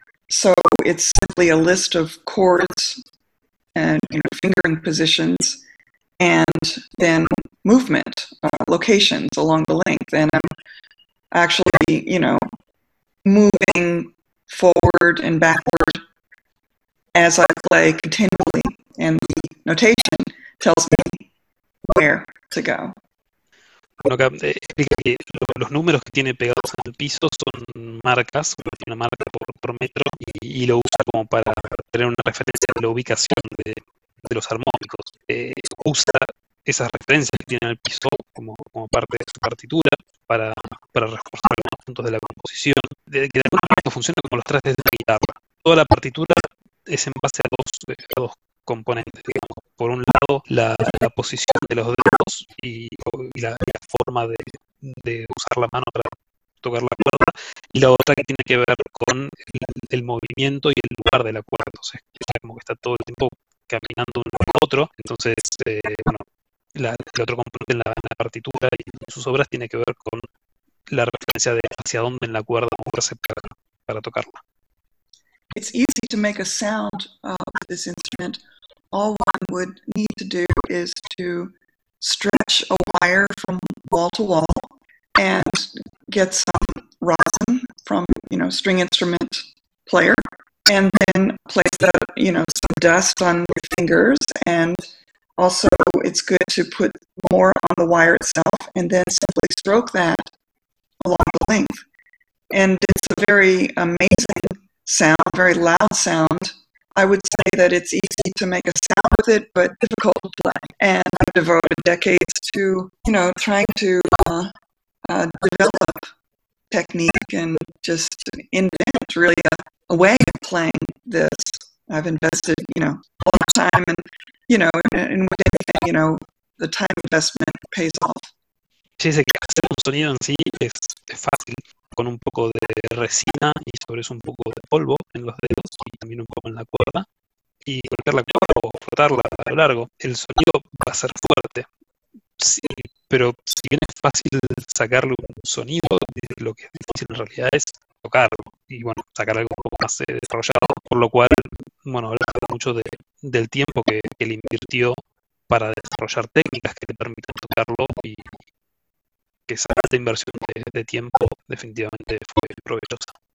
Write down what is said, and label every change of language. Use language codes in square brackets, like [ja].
[en] So it's simply a list of chords and, you know, fingering positions, and then movement, locations along the length. And I'm actually, you know, moving forward and backward as I play continually, and the notation tells me where to go. [es] Bueno, acá explica que los números que tiene pegados en el piso son marcas, tiene una marca por metro, y lo usa como para tener una referencia de la ubicación de los armónicos. Usa esas referencias que tiene en el piso como parte de su partitura para reforzar algunos puntos de la composición, que de alguna manera funciona como los trastes de la guitarra. Toda la partitura es en base a dos componentes, digamos. Por un lado, la posición de los dedos y la forma de usar la mano para tocar la cuerda, y la otra que tiene que ver con el movimiento y el lugar de la cuerda. Entonces, es como que está todo el tiempo caminando uno a otro. Entonces, bueno, el otro componente en la partitura y en sus obras tiene que ver con la referencia de hacia dónde en la cuerda moverse para tocarla. [en] It's easy to make a sound of this instrument. All one would need to do is to stretch a wire from wall to wall and get some rosin from, you know, string instrument player, and then place that, you know, some dust on your fingers. And also it's good to put more on the wire itself and then simply stroke that along the length. And it's a very amazing sound, very loud sound. I would say that it's easy to make a sound with it, but difficult to play. And I've devoted decades to, you know, trying to develop technique and just invent really a way of playing this. I've invested, you know, a lot of time, and, you know, and with anything, you know, the time investment pays off. [es] Sí, sé que hacer un sonido en sí es fácil, con un poco de resina y sobre eso un poco de polvo en los dedos y también un poco en la cuerda, y golpear la cuerda o frotarla a lo largo, el sonido va a ser fuerte. Sí, pero si bien es fácil sacarle un sonido, lo que es difícil en realidad es tocarlo y, bueno, sacar algo un poco más desarrollado, por lo cual, bueno, hablaba mucho del tiempo que le invirtió para desarrollar técnicas que le permitan tocarlo, y que esa alta inversión de tiempo definitivamente fue provechosa.